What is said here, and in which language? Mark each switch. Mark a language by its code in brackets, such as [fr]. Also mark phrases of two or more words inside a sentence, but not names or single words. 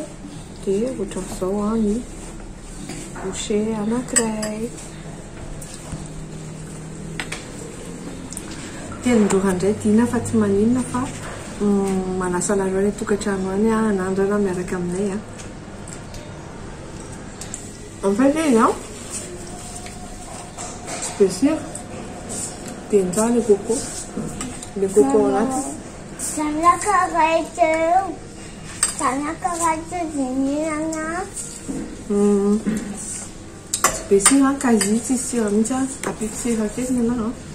[mg] Dia ohatran'izao ny bouchée anankiray. Dia nindroha indray dina fa tsy maninona fa manasa nareo any tokantrano any anandrana miaraka aminay. [fr] En fait, c'est spécial. [mg] Dia ndraha [fr] le coco. Le coco [mg] anaty. Sana karate mihinana. [fr] Spécial quasi [mg] tsisy sira mihitsy apiko sira kely ianao.